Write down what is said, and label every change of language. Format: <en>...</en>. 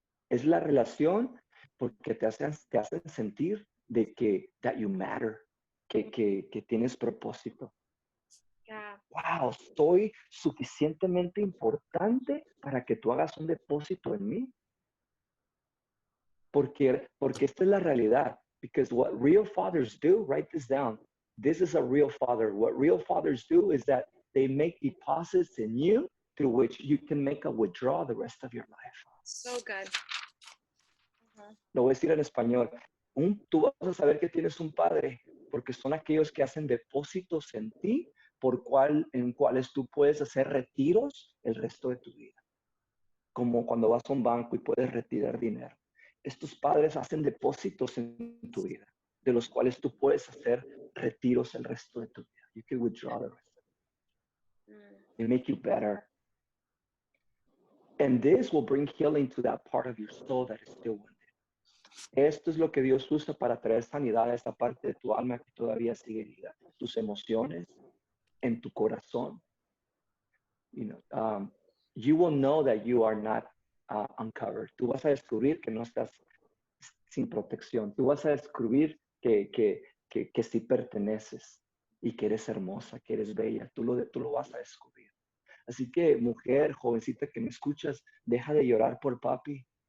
<es>Es la relación porque te hacen sentir de que</es> <en>that you matter,</en> <es>que tienes propósito.</es> <en>Yeah.</en> <es>Wow, soy suficientemente importante para que tú hagas un depósito en mí. Porque esta es la realidad.</es> <en>Because what real fathers do, write this down. This is a real father. What real fathers do is that they make deposits in you through which you can make a withdrawal the rest of your life. So good.</en> <es>Lo voy a decir en español. Tú vas a saber que tienes un padre porque son aquellos que hacen depósitos en ti en cuales tú puedes hacer retiros el resto de tu vida. Como cuando vas a un banco y puedes retirar dinero. Estos padres hacen depósitos en tu vida, de los cuales tú puedes hacer retiros el resto de tu vida.</es> <en>You can withdraw the rest of it. They make you better. And this will bring healing to that part of your soul that is still wounded.</en> <es>Esto es lo que Dios usa para traer sanidad a esa parte de tu alma que todavía sigue herida. Tus emociones, en tu corazón.</es> <en>You will know that you are not uncovered.</en> <es>Tú vas a descubrir que no estás sin protección. Tú vas a descubrir que sí perteneces y que eres hermosa, que eres bella. Tú lo vas a descubrir. Así que, mujer, jovencita que me escuchas, deja de llorar por papi.</es>